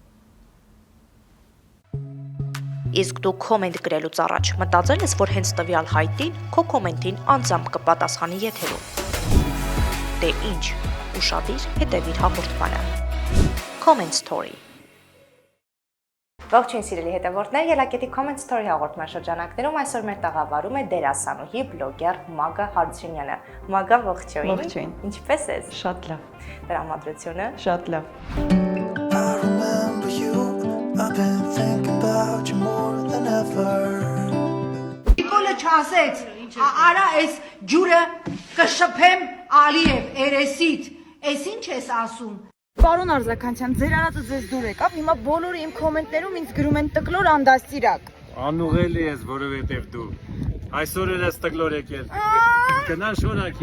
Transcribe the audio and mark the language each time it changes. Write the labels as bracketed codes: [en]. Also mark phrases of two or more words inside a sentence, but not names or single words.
[hy] Իսկ դու կոմենտ գրելուց առաջ մտածել ես, որ հենց տվյալ հայտին քո կոմենտին անձամբ կպատասխանի եթերում։ Դե ինչ, ուշադիր հետևիր հաղորդմանը։ Comment Story։ Ողջույն սիրելի հետևորդներ, Ելակետի Comment Story հաղորդման շրջանակներում այսօր մեր տաղավարում է դերասանուհի, բլոգեր Մագա Հարությունյանը։ Մագա, ողջույն։ Ողջույն։ Ինչպե՞ս ես։ Շատ լավ։ Տրամադրությունը։ Շատ լավ։ [en] I remember you. I've been thinking about you more than ever. [hy] Նիկոլը չասեց, արա այս ջուրը կշփեմ Ալիև երեսիդ։ Էս ինչ ես ասում։ Պարոն Արզականյան, ձեր արածը ձեզ դուր եկավ, հիմա բոլորը իմ կոմենտներում ինձ գրում են տկլոր անդաստիրակ։ Անուղելի ես, որովհետև դու այսօր էլ ես տկլոր եկել։ Գնա շնորհակի։